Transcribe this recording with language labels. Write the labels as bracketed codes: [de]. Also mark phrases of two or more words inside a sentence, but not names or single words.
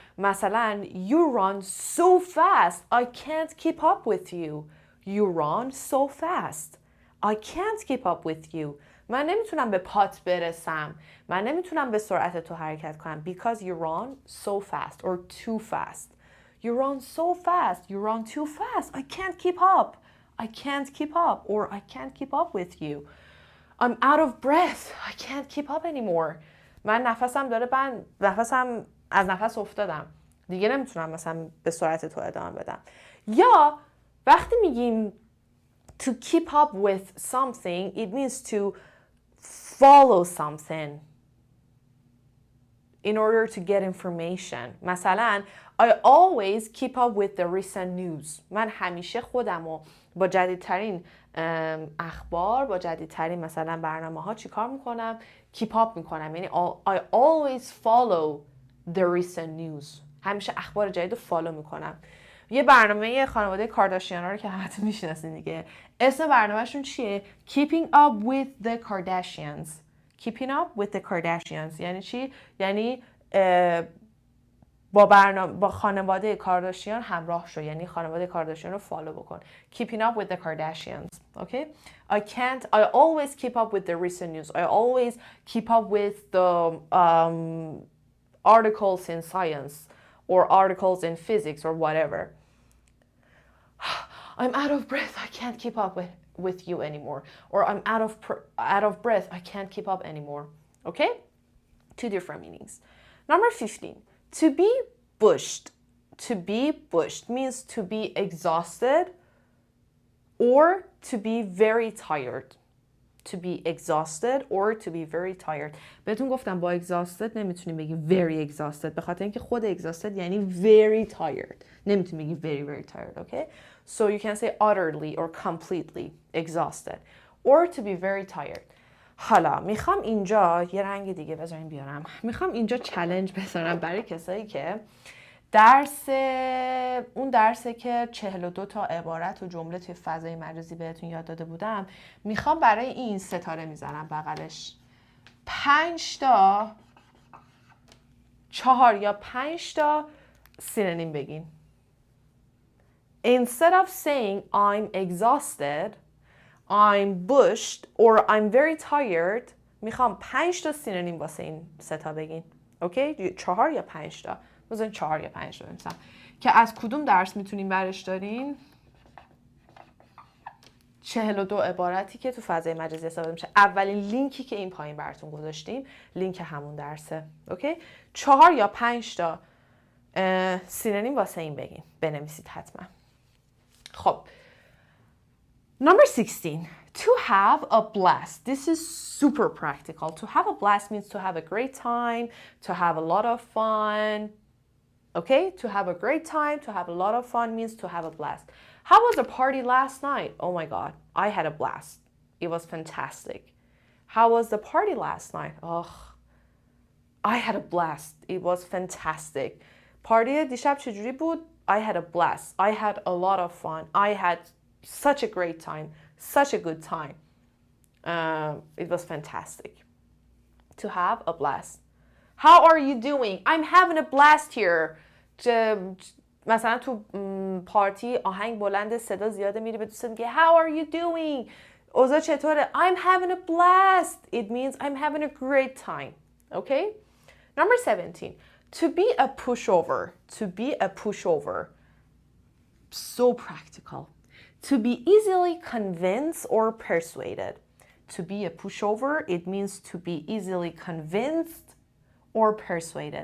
[en] مثلا you run so fast I can't keep up with you. You run so fast I can't keep up with you. [fa] من nemitunam به پات برسم. من nemitunam به سرعت تو حرکت کنم [en] because you run so fast or too fast. You run so fast. You run too fast. I can't keep up. I can't keep up or I can't keep up with you. I'm out of breath. I can't keep up anymore. [fa] من نفسم داره نفسم از نفس افتادم. دیگه نمیتونم مثلا به سرعت تو ادامه بدم. یا وقتی میگیم [en] to keep up with something, it means to follow something in order to get information. مثلا I always keep up with the recent news. [fa] من همیشه خودمو با جدیدترین اخبار، با جدیدترین مثلا برنامه ها چیکار میکنم؟ [en] keep up میکنم. یعنی I always follow the recent news. [fa] همیشه اخبار جدید رو فالو میکنم. یه برنامه خانواده کارداشیانا رو که حتما میشناسین دیگه. اسم برنامهشون چیه؟ [en] Keeping up with the Kardashians. [fa] Keeping up with the Kardashians یعنی چی؟ یعنی با خانواده کارداشیان همراه شو. یعنی خانواده کارداشیان رو فالو بکن. [en] Keeping up with the Kardashians. Okay? I always keep up with the recent news. I always keep up with the articles in science or articles in physics or whatever. I'm out of breath. I can't keep up with you anymore. Or I'm out of breath. I can't keep up anymore. Okay? Two different meanings. Number 15. To be bushed. To be bushed means to be exhausted or to be very tired. To be exhausted or to be very tired. [fa] بهتون گفتم با exhausted نمیتونیم بگیم [en] very exhausted [fa] به خاطر اینکه خود exhausted یعنی [en] very tired. [fa] نمیتونیم بگیم [en] very very tired, okay? So you can say utterly or completely exhausted or to be very tired. [fa] حالا میخوام اینجا یه رنگ دیگه بذاریم بیارم. میخوام اینجا چالش بذارم برای کسایی که اون درسی که 42 تا عبارت و جمله توی فضای مجازی بهتون یاد داده بودم میخوام برای این ستاره میزنم بغلش 5 تا 4 یا 5 تا سینونیم بگین. [en] Instead of saying I'm exhausted, I'm bushed or I'm very tired [fa] میخوام 5 تا سینونیم واسه این ستا بگین. اوکی؟ 4 یا 5 تا. بزنین 4 یا 5 تا بنویسم که از کدوم درس میتونین برش دارین؟ 42 عبارتی که تو فضای مجازی استفاده میشه. اولین لینکی که این پایین براتون گذاشتیم لینک همون درسه. اوکی؟ 4 یا 5 تا سینونیم واسه این بگین. بنویسید حتما. خب. [en] Number 16. To have a blast. This is super practical. To have a blast means to have a great time, to have a lot of fun. Okay? To have a great time, to have a lot of fun means to have a blast. How was the party last night? Oh my God, I had a blast. It was fantastic. How was the party last night? Oh, I had a blast. It was fantastic. [fa] Party دیشب چجوری بود? [en] I had a blast. I had a lot of fun. I had such a great time. Such a good time. It was fantastic. To have a blast. How are you doing? I'm having a blast here. [fa] مثلا تو پارتی آهنگ بلند صدا زیاده میری به دوستت میگه [en] How are you doing؟ [fa] اوضاع چطوره؟ [en] I'm having a blast. It means I'm having a great time. Okay? Number 17. To be a pushover. To be a pushover. So practical. To be easily convinced or persuaded. To be a pushover, it means to be easily convinced or persuaded.